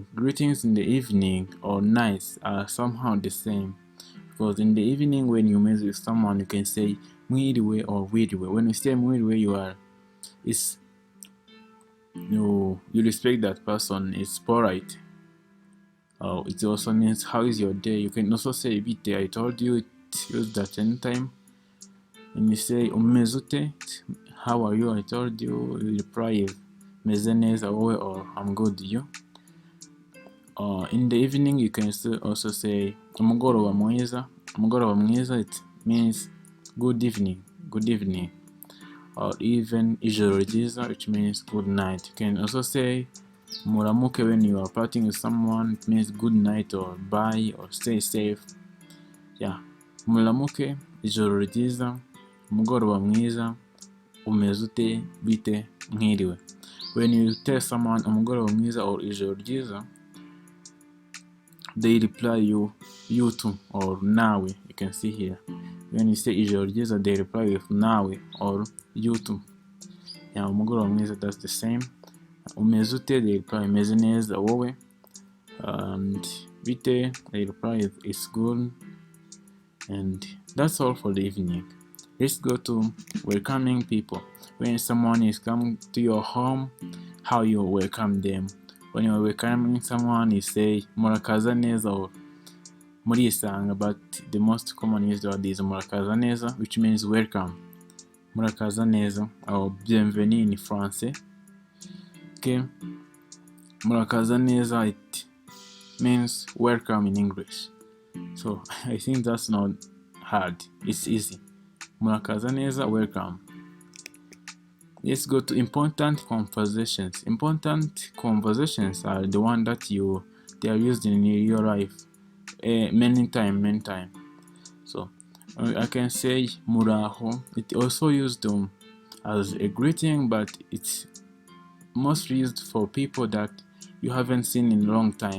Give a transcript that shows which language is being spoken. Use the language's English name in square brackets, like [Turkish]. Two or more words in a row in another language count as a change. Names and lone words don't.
[English] Greetings in the evening or nights are somehow the same, because in the evening when you meet with someone, you can say mwiriwe or wiriwe. When you say mwiriwe, you respect that person, it's polite. It also means how is your day. You can also say bite. I told you it used at any time. And you say [Kinyarwanda] umeze ute, [English] how are you? I told you. You reply [Kinyarwanda] meze neza wowe [English] or I'm good, you. In the evening you can also say [Kinyarwanda] umugoroba mwiza. Umugoroba mwiza, [English] it means good evening, or even [Kinyarwanda] ijoro ryiza, [English] which means good night. You can also say muramuke when you are parting with someone. It means good night or bye or stay safe. Yeah, [Kinyarwanda] muramuke, ijoro ryiza, umugoroba mwiza, umeze ute, bite, mwiriwe. [English] When you tell someone [Kinyarwanda] umugoroba mwiza [English] or [Kinyarwanda] ijoro ryiza, [English] they reply you too or nawe. You can see here. When you say [Kinyarwanda] ijoro ryiza, [English] they reply with nawe or you too. Yeah, [Kinyarwanda] umugoroba mwiza, [English] that's the same. [Kinyarwanda] Umeze ute, [English] they reply [Kinyarwanda] meze neza wowe. [English] And bite, they reply it's good. And that's all for the evening. Let's go to welcoming people. When someone is coming to your home, how you welcome them. When you're welcoming someone, you say [Kinyarwanda] murakaza neza [English] or murisanga, but the most common used word is [Kinyarwanda] murakaza neza, [English] which means welcome. [Kinyarwanda] Murakaza neza or bienvenue in français. Okay, murakaza neza, [English] it means welcome in English. So I think that's not hard, it's easy. [Kinyarwanda] Murakaza neza, [English] welcome. Let's go to important conversations. Important conversations are the one that they are used in your life many time. So I can say muraho. It also used as a greeting, but it's mostly used for people that you haven't seen in a long time.